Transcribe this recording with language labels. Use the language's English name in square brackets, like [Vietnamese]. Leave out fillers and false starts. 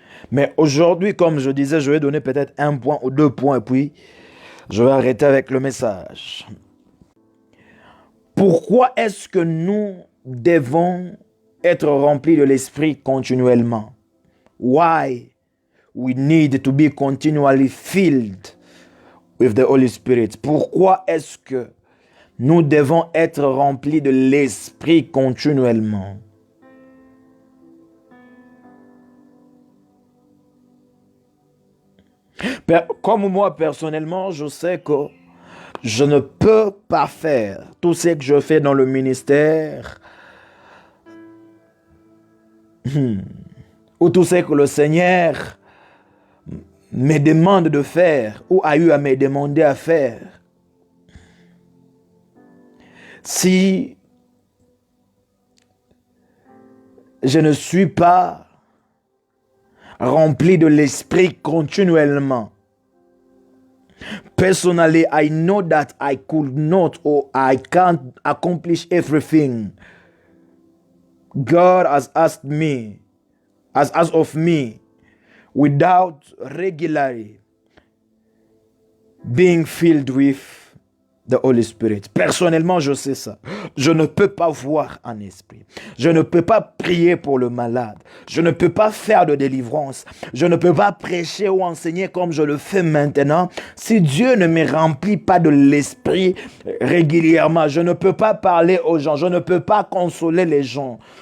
[French] Mais aujourd'hui, comme je disais, je vais donner peut-être un point ou deux points et puis je vais arrêter avec le message. Pourquoi est-ce que nous devons être remplis de l'Esprit continuellement? [English] Why we need to be continually filled with the Holy Spirit? [French] Pourquoi est-ce que nous devons être remplis de l'Esprit continuellement? Comme moi personnellement, je sais que je ne peux pas faire tout ce que je fais dans le ministère ou tout ce que le Seigneur me demande de faire ou a eu à me demander à faire si je ne suis pas rempli de l'Esprit continuellement. [English] Personally, I know that I could not or I can't accomplish everything God has asked me, has asked of me, without regularly being filled with the Holy Spirit. [French] Personnellement, je sais ça. Je ne peux pas voir en esprit. Je ne peux pas prier pour le malade. Je ne peux pas faire de délivrance. Je ne peux pas prêcher ou enseigner comme je le fais maintenant. Si Dieu ne me remplit pas de l'esprit régulièrement, je ne peux pas parler aux gens. Je ne peux pas consoler les gens.